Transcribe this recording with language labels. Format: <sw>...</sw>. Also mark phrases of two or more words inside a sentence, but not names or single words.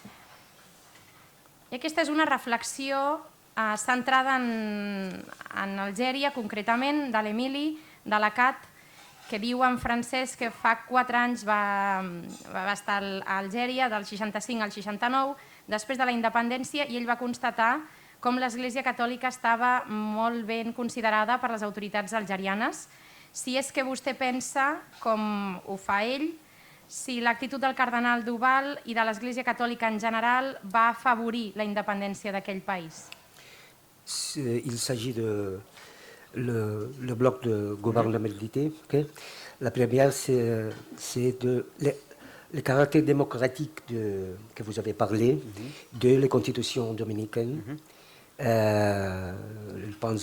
<ca>I aquesta és una reflexió centrada en Algèria, concretament, de l'Emili, de la Cat, que diu en francès que fa 4 anys va estar a Algèria, del 65 al 69, després de la independència, i ell va constatar com l'Església Catòlica estava molt ben considerada per les autoritats algerianes. Si és que vostè pensa, com ho fa ell, si l'actitud del cardenal Duval i de l'Església Catòlica en general va afavorir la independència d'aquell país.</ca> <fr>Il s'agit de le bloc de gouvernementalité. La première, c'est le caractère démocratique que vous avez parlé, de la constitution dominicaine. Je pense...</fr>